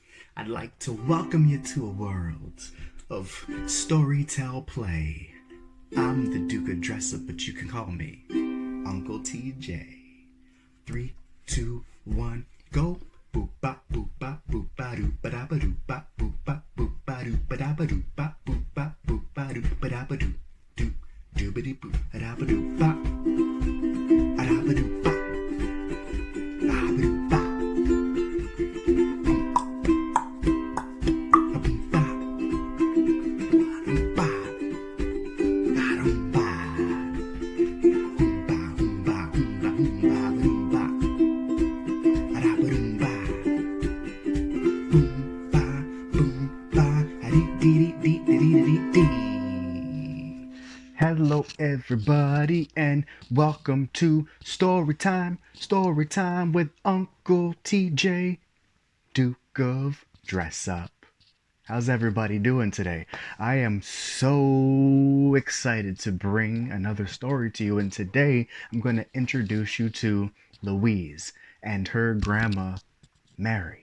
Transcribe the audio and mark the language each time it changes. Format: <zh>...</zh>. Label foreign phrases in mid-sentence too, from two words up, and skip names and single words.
<en>I'd like to welcome you to a world of storytell play. I'm the Duke of Dressup, but you can call me Uncle TJ. 3, 2, 1, go. Boop bop boop bop boop ba doo ba da ba doo bop boop bop boop ba doo ba da ba doo bop boop bop boop ba doo ba da ba doo doo doo ba dee boop a da ba doo bop a da ba doo bop a ba doo bop a boom bop a bop a dum bop hum ba hum ba hum ba hum ba ba dum bop a da ba dum bop boom ba boom ba a dee dee dee dee dee dee dee. Hello, everybody, and welcome to Story Time with Uncle TJ, Duke of Dressup. How's everybody doing today? I am so excited to bring another story to you, and today I'm going to introduce you to Louise and her grandma, Mary.</en>